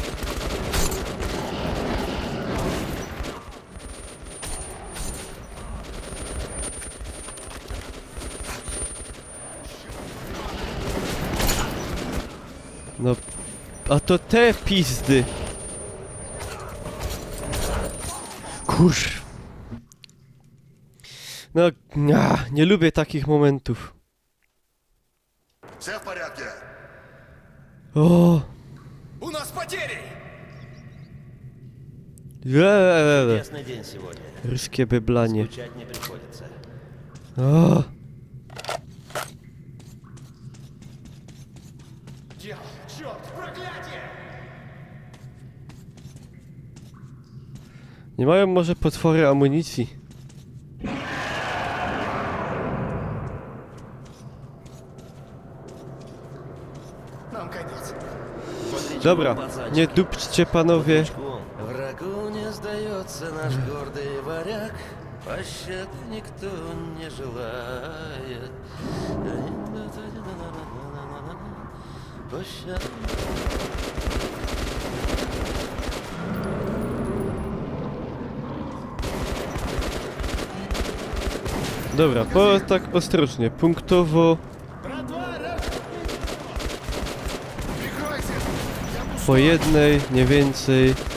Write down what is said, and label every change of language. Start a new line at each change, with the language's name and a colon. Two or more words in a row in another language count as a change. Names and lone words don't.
Polish: No, a to te pizdy. Kurz. No, nie lubię takich momentów.
Russian: Все в порядке?
Polish: O,
Russian: У нас потери! Чудесный день сегодня.
Polish: Ruskie byblanie.
Russian: Скучать не приходится.
Polish: O,
Russian: Черт, проклятие!
Polish: nie mają może potwory amunicji.
Russian: Нам конец.
Polish: Dobra, nie dupczcie panowie.
Russian: Врагу не сдается наш гордый варяг, пощады никто не желает. Пощады...
Polish: Dobra, tak ostrożnie, punktowo. Po jednej, nie więcej.